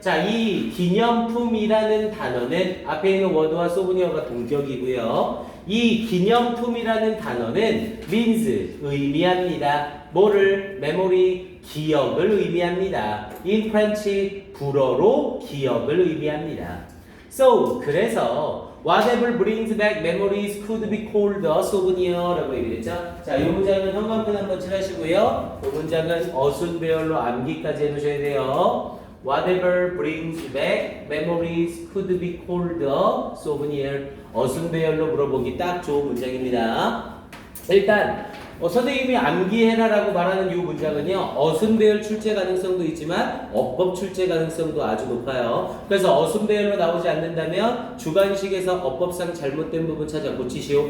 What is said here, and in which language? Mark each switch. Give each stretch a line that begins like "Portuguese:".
Korean: 자, 이 기념품이라는 단어는 앞에 있는 word와 souvenirs가 동격이고요. 이 기념품이라는 단어는 means 의미합니다. 뭐를? memory 기억을 의미합니다.
English: In French
Korean: 불어로 기억을 의미합니다.
English: So
Korean: 그래서
English: whatever brings back memories could be called a souvenir라고
Korean: 얘기했죠. 자, 이 문장은 형광펜 한번 칠하시고요. 이 문장은 어순배열로 암기까지 해놓으셔야 돼요.
English: Whatever brings back memories could be called a souvenir.
Korean: 어순배열로 물어보기 딱 좋은 문장입니다. 일단 선생님이 암기해라라고 말하는 이 문장은요, 어순배열 출제 가능성도 있지만 어법 출제 가능성도 아주 높아요. 그래서 어순배열로 나오지 않는다면 주관식에서 어법상 잘못된 부분 찾아 고치시오.